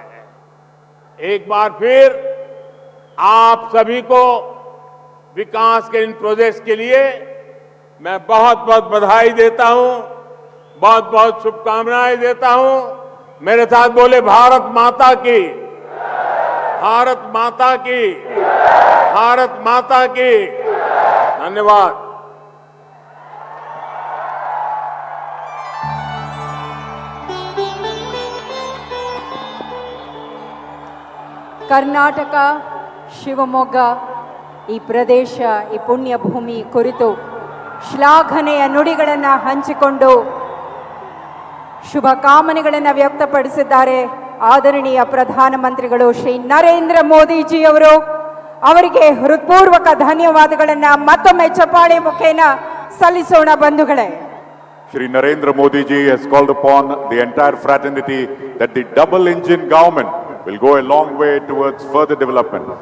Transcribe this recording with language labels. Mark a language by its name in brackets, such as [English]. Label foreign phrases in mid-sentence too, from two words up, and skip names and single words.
[Hindi] एक बार फिर आप सभी को विकास के इन प्रोजेक्ट्स के लिए मैं बहुत बहुत बधाई देता हूं, बहुत बहुत शुभकामनाएं देता हूं। मेरे साथ बोले भारत माता की, भारत माता की, भारत माता की। धन्यवाद। [Kannada] ಕರ್ನಾಟಕ ಶಿವಮೊಗ್ಗ ಈ ಪ್ರದೇಶ, ಈ ಪುಣ್ಯ ಭೂಮಿ ಕುರಿತು ಶ್ಲಾಘನೆಯ ನುಡಿಗಳನ್ನು ಹಂಚಿಕೊಂಡು ಶುಭ ಕಾಮನೆಗಳನ್ನು ವ್ಯಕ್ತಪಡಿಸಿದ್ದಾರೆ ಆದರಣೀಯ ಪ್ರಧಾನಮಂತ್ರಿಗಳು ಶ್ರೀ ನರೇಂದ್ರ ಮೋದಿಜಿ ಅವರು. ಅವರಿಗೆ ಹೃತ್ಪೂರ್ವಕ ಧನ್ಯವಾದಗಳನ್ನು ಮತ್ತೊಮ್ಮೆ ಚಪ್ಪಾಳೆ ಮುಖೇನ ಸಲ್ಲಿಸೋಣ ಬಂಧುಗಳೇ. [English] Shri Narendra Modi ji has called upon the entire fraternity that the double engine government will go a long way towards further development.